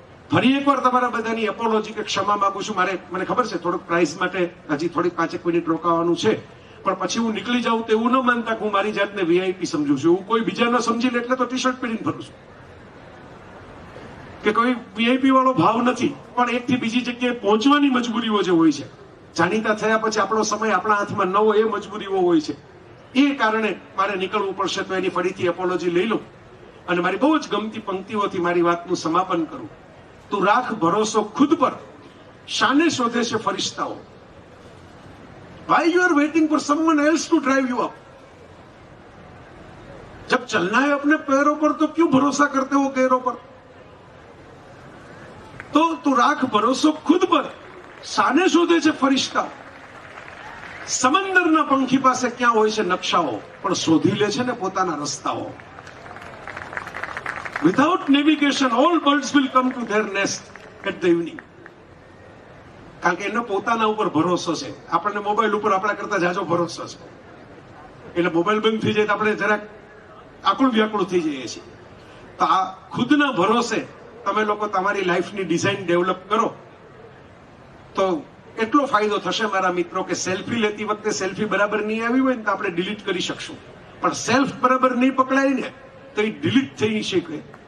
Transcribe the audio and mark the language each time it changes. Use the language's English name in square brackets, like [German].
[Gujarati] ફરી એકવાર તમારા બધાની એપોલોજી કે ક્ષમા માંગુ છું. મને ખબર છે થોડુંક પ્રાઇઝ માટે હજી થોડીક 5 મિનિટ રોકાવાનું છે, પણ પછી હું નીકળી જાઉં તો એવું ન માનતા કે હું મારી જાતને વીઆઈપી સમજુ છું. હું કોઈ બીજા ન સમજી લે એટલે તો ટી શર્ટ પહેરીને ફરું છું કે કોઈ વીઆઈપી વાળો ભાવ નથી, પણ એકથી બીજી જગ્યાએ પહોંચવાની મજબૂરીઓ જે હોય છે, જાણીતા થયા પછી આપણો સમય આપણા હાથમાં ન હોય એ મજબૂરીઓ હોય છે. એ કારણે મારે નીકળવું પડશે, તો એની ફરીથી એપોલોજી લઈ લઉં અને મારી બહુ જ ગમતી પંક્તિઓથી મારી વાતનું સમાપન કરું. તું રાખ ભરોસો ખુદ પર, શાને શોધે છે ફરિશ્તાઓ. [English] Why you are waiting for someone else to drive you up? [Hindi] जब चलना है अपने पैरों पर तो क्यों भरोसा करते हो गैरों पर? [Gujarati] तो तू राख भरोસો ખુદ પર, શાને શોધે છે ફરિશ્તા. સમંદરના પંખી પાસે ક્યાં હોય છે નકશાઓ, પણ શોધી લે છે ને પોતાના રસ્તાઓ. [English] Without navigation, all birds will come to their nest at the evening. [Gujarati] કારણ કે એનો પોતાના ઉપર ભરોસો છે. આપણને મોબાઈલ ઉપર આપણા કરતા જાજો ભરોસો છે, એટલે મોબાઈલ બંધ થઈ જાય તો આપણે જરાક આકુળ વ્યાકુળ થઈ જઈએ છીએ. તો આ ખુદના ભરોસે તમે લોકો તમારી લાઈફની ડિઝાઇન ડેવલપ કરો તો એટલો ફાયદો થશે મારા મિત્રો કે સેલ્ફી લેતી વખતે સેલ્ફી બરાબર નહીં આવી હોય ને તો આપણે ડિલીટ કરી શકશું, પણ સેલ્ફ બરાબર નહીં પકડાય ને તો એ ડિલીટ થઈ નહીં શકે.